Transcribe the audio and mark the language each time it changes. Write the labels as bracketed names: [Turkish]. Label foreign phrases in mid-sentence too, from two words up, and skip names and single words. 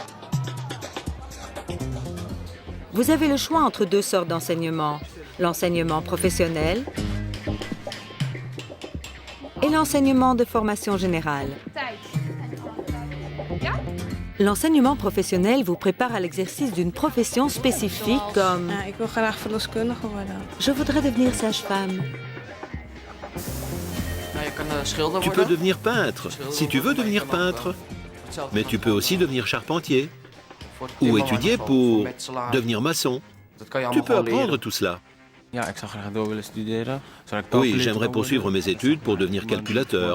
[French] Vous avez le choix entre 2 sortes d'enseignement, l'enseignement professionnel et l'enseignement de formation générale. L'enseignement professionnel vous prépare à l'exercice d'une profession spécifique comme [Dutch] Ja, ik wil graag verloskundige worden. [French] « Je voudrais devenir sage-femme ». Tu peux devenir peintre, si tu veux devenir peintre. Mais tu peux aussi devenir charpentier. Ou étudier pour devenir maçon. Tu peux apprendre tout cela. Oui, j'aimerais poursuivre mes études pour devenir calculateur.